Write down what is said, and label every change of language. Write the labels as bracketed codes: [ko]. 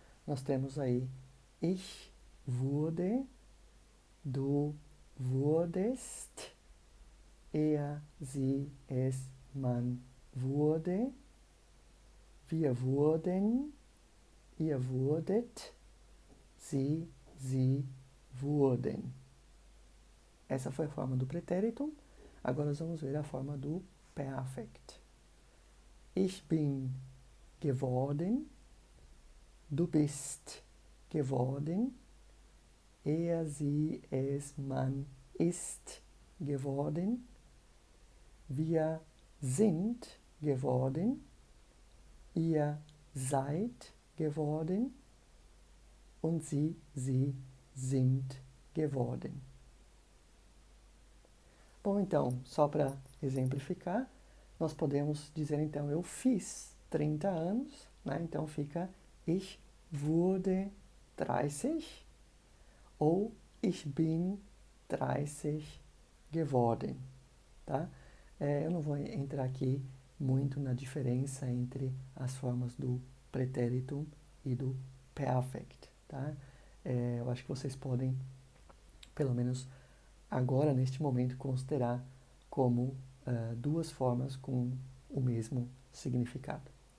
[pt] Nós temos aí [de] ich wurde, du wurdest, er, sie, es, man wurde, wir wurden, ihr wurdet, sie, wurden. [pt] Essa foi a forma do pretérito. Agora nós vamos ver a forma do Perfekt. [de] Ich bin geworden, du bist geworden, er, sie, es, man ist geworden, wir sind geworden, ihr seid geworden und sie sind geworden. [pt] Bom, então, só para exemplificar, nós podemos dizer, então, eu fiz 30 anos, né? Então fica [de] ich wurde 30 ou ich bin 30 geworden, tá? [pt] Eu não vou entrar aqui muito na diferença entre as formas do pretérito e do perfect, tá? Eu acho que vocês podem, pelo menos agora, neste momento, considerar como duas formas com o mesmo significado.